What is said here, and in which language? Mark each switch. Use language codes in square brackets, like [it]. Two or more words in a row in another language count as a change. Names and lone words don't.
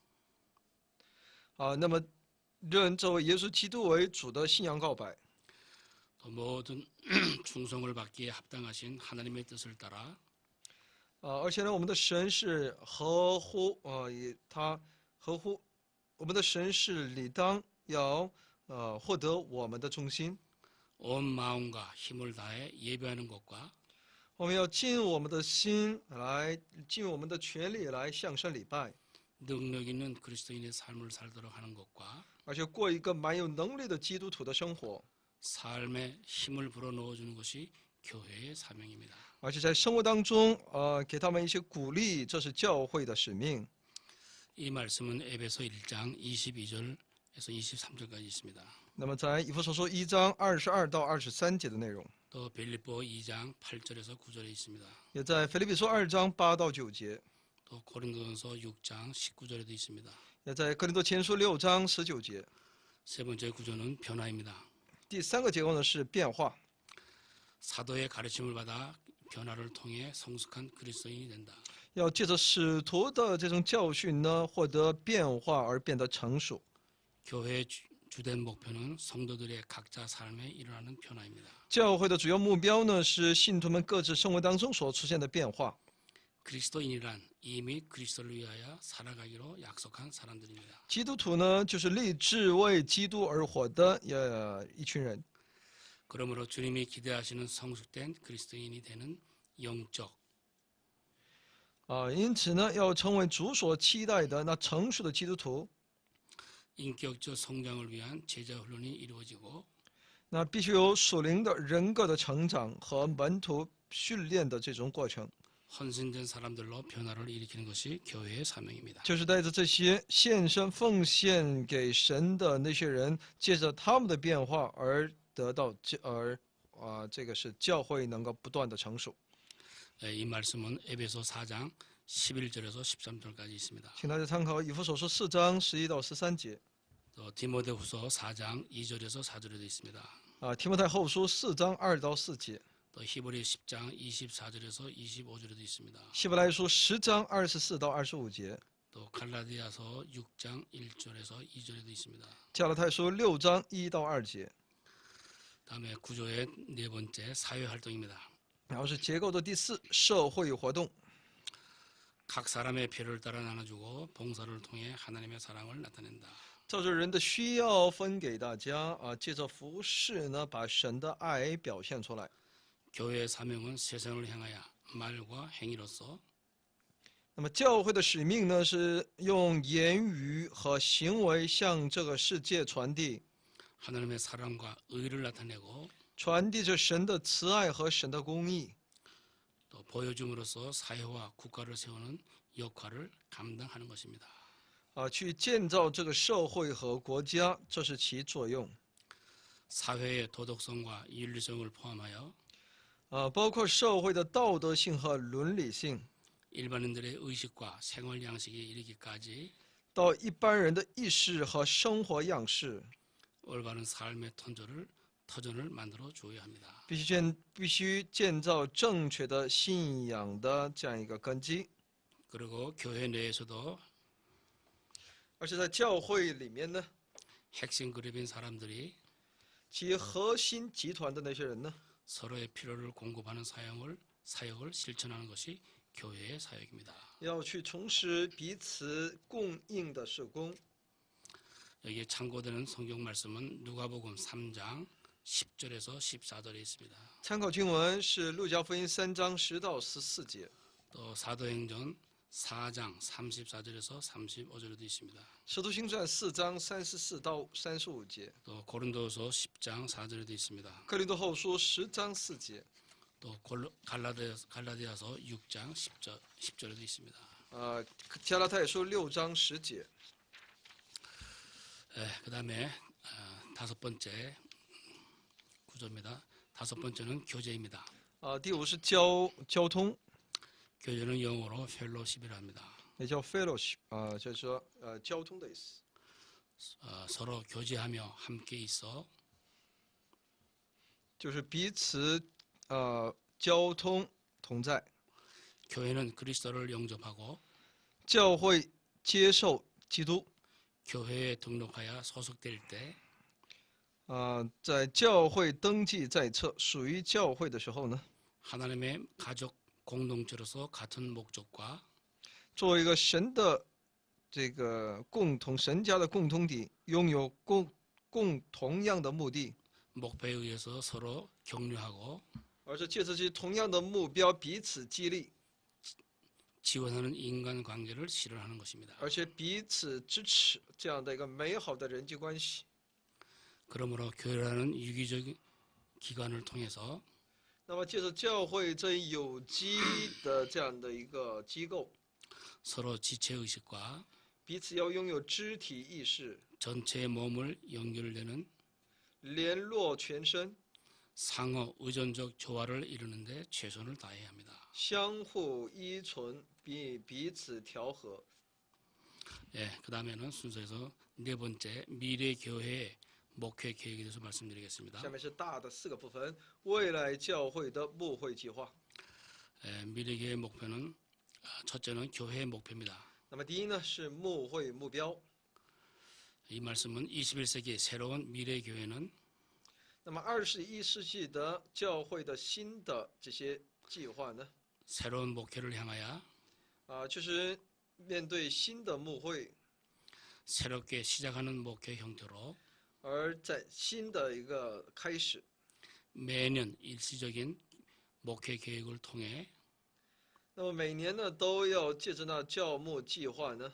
[zh] 那么认这位耶稣基督为主的信仰告白， [ko] 또 모든 충성을 받기에 합당하신 하나님의 뜻을 따라 [zh] 而且呢，我们的神是合乎我们的神是理当要获得我们的忠心。 [ko] 온 마음과 힘을 다해 예배하는 것과 [zh] 我们要尽我们的心来，尽我们的全力来向神礼拜， [ko] 능력 있는 그리스도인의 삶을 살도록 하는 것과 [zh] 而且过一个蛮有能力的基督徒的生活， [ko] 삶에 힘을 불어넣어 주는 것이 교회의 사명입니다. [zh] 而且在生活当中给他们一些鼓励，这是教会的使命。 [ko] 이 말씀은 에베소 1장 22절에서 23절까지 있습니다. [zh] 那么在以弗所书1章22到23节的内容， [ko] 또 빌립보 2장 8절에서 9절에 있습니다. [zh] 也在腓立比书2章8到9节， [ko] 또 고린도전서 6장 19절에도 있습니다. [zh] 也在哥林多前书6章19节。 [ko] 세 번째 구조는 변화입니다. [zh] 第三个结构呢是变化， [ko] 사도의 가르침을 받아 변화를 통해 성숙한 그리스도인이 된다. [zh] 要借着使徒的这种教训呢，获得变化而变得成熟。 [ko] 교회의 주된 목표는 성도들의 각자 삶에 일어나는 변화입니다. [zh] 教会的主要目标呢是信徒们各自生活当中所出现的变化。 [ko] 그리스도인이란 이미 그리스도를 위하여 살아가기로 약속한 사람들입니다. [zh] 基督徒呢就是立志为基督而活的一群人。 [ko] 그러므로 주님이 기대하시는 성숙된 그리스도인이 되는 영적 [zh] 因此呢，要成为主所期待的那成熟的基督徒， [ko] 인격적 성장을 위한 제자 훈련이 이루어지고 [zh] 那必须有属灵的人格的成长和门徒训练的这种过程， [ko] 헌신된 사람들로 변화를 일으키는 것이 교회의 사명입니다. [zh] 就是带着这些献身奉献给神的那些人，借着他们的变化而得到这个是教会能够不断的成熟。 [ko] 이 말씀은 에베소 4장 11절에서 13절까지 있습니다. [zh] 请大家参考以弗所书4章11到13节， [ko] 또 디모데후서 4장 2절에서 4절에도 있습니다. [zh] 提摩太后书4章2到4节， [ko] 또 히브리 10장 24절에서 25절에도 있습니다. [zh] 希伯来书10章24到25节， [ko] 또 갈라디아서 6장 1절에서 2절에도 있습니다. [zh] 加拉太书6章1到2节。 [ko] 다음에 구조의 네 번째 사회 활동입니다. [zh] 然后是结构的第4，社会活动。 [ko] 각 사람의 필요를 따라 나눠주고 봉사를 통해 하나님의 사랑을 나타낸다. [zh] 照着人的需要分给大家啊，借着服饰呢，把神的爱表现出来。 [ko] 교회의 사명은 세상을 향하여 말과 행위로서 [zh] 那么教会的使命呢，是用言语和行为向这个世界传递， [ko] 하나님의 사랑과 의를 나타내고 [zh] 传递着神的慈爱和神的公义， [ko] 또 보여줌으로써 사회와 국가를 세우는 역할을 감당하는 것입니다. [zh] 啊，去建造这个社会和国家，这是其作用。 [ko] 사회의 도덕성과 윤리성을 포함하여 [zh] 包括社会的道德性和伦理性， [ko] 일반인들의 의식과 생활 양식에 이르기까지 [zh] 到一般人的意识和生活样式， [ko] 올바른 삶의 터전을 만들어 주어야 합니다. [zh] 必须建造正确的信仰的这样一个根基。 [ko] 그리고 교회 내에서도 [zh] 而且在教会里面呢， [ko] 핵심 그룹인 사람들이 [zh] 其核心集团的那些人呢， [ko] 서로의 필요를 공급하는 사역을 실천하는 것이 교회의 사역입니다. [zh] 要去从事彼此供应的事工。 [ko] 여기에 참고되는 성경 말씀은 누가복음 3장 10절에서 14절에 있습니다. [zh] 参考经文是路加福音3章10到14节， [ko] 또 사도행전 4장 34절에서 35절에도 있습니다. [zh] 使徒行传4章34到35节， [ko] 또 고린도서 10장 4절에도 있습니다. [zh] 哥林多后书10章4节， [ko] 또 갈라디아서 6장 10절에도 있습니다. [zh] 加拉太书6章10节。 [ko] 그 다음에 다섯 번째 구조입니다. 다섯 번째는 교제입니다. [zh] 第5是交通， [ko] 교제는 영어로 펠로십이라 합니다. [zh] 也叫 fellowship 就是说交通的意思， [ko] 서로 교제하며 함께 있어 [zh] 就是彼此交通同在。 [ko] 교회는 그리스도를 영접하고 [zh] 教会接受基督， [ko] 교회에 등록하여 소속될 때 [zh] 在教会登记在册，属于教会的时候呢， [ko] 하나님의 가족 공동체로서 같은 목적과 [zh] 作为一个神的这个神家的共同体，拥有同样的目的， [ko] 목표에 의해서 서로 격려하고 [zh] 而是借着这同样的目标彼此激励， [ko] 지원하는 인간관계를 실현하는 것입니다. [zh] 而且彼此支持这样的一个美好的人际关系。 [ko] 그러므로 교회라는 유기적 기관을 통해서 [zh] 那么借着教会这一有机的这样的一个机构， [ko] 서로 지체의식과 [zh] 彼此要拥有肢体意识， [ko] 전체의 몸을 연결되는 [zh] 联络全身， [ko] 상호 의존적 조화를 이루는데 최선을 다해야 합니다. [zh] 相互依存，彼此调和。 [ko] 그 다음에는 순서에서 네 번째 미래 교회의 목회 계획에 대해서 말씀드리겠습니다. [zh] 下面是大的4个部分，未来教会的牧会计划。 [ko] 미래 교회의 목표는 첫째는 교회의 목표입니다. [zh] 那么第一呢是牧会目标。 [ko] 이 말씀은 21세기 새로운 미래 교회는 [zh] 那么21世纪的教会的新的这些计划呢， [ko] 새로운 목회를 향하여 [zh] 就是面对新的牧会， [ko] 새롭게 시작하는 목회 형태로 [zh] 而在新的一个开始， [ko] 매년 일시적인 목회 계획을 통해 [zh] 那么每年呢都要借着那教牧计划呢，